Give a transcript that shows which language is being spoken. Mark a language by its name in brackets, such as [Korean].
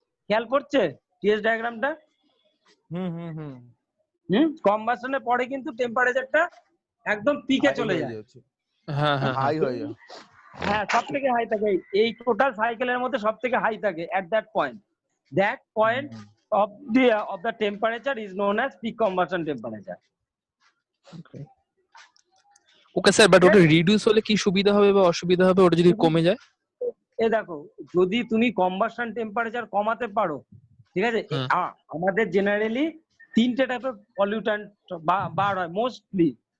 [Bangla] খেয়াল করছে টিএস ডায়াগ্রামটা? হুম হুম হুম কম্বাসনের পরে কিন্তু টেম্পারেচারটা একদম পিকে চলে যায়। হ্যাঁ হ্যাঁ হাই হ্যাঁ হয়ে যায়। হ্যাঁ, সব থেকে হাই থাকে এই টোটাল সাইকেলের মধ্যে সব থেকে হাই থাকে [English] At that point. That point of the temperature is known as peak combustion temperature. [Bangla] Okay sir, but ওটা রিডিউস হলে কি সুবিধা হবে বা অসুবিধা হবে ওটা যদি কমে যায়? দেখো, যদি তুমি কম্বাসন টেম্পারেচার কমাতে পারো, ঠিক আছে, আমাদের জেনারেলি তিনটে টাইপের পলিউট্যান্ট বার হয় মোস্টলি।